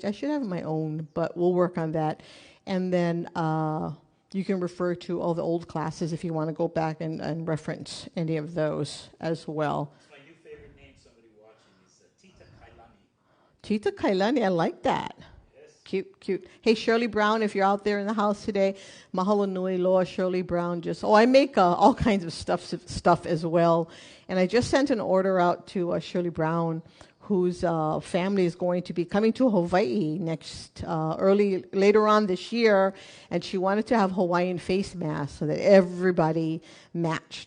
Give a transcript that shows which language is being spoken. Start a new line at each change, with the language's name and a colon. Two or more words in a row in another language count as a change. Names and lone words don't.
English: I should have my own, but we'll work on that. And then you can refer to all the old classes if you want to go back and reference any of those as well. My new favorite name, somebody watching, is Tita Kailani. Tita Kailani, I like that. Yes. Cute, cute. Hey, Shirley Brown, if you're out there in the house today,
Hawaiian: mahalo nui loa,
English: Shirley Brown. I make all kinds of stuff as well. And I just sent an order out to Shirley Brown, whose family is going to be coming to Hawaii later on this year, and she wanted to have Hawaiian face masks so that everybody matched.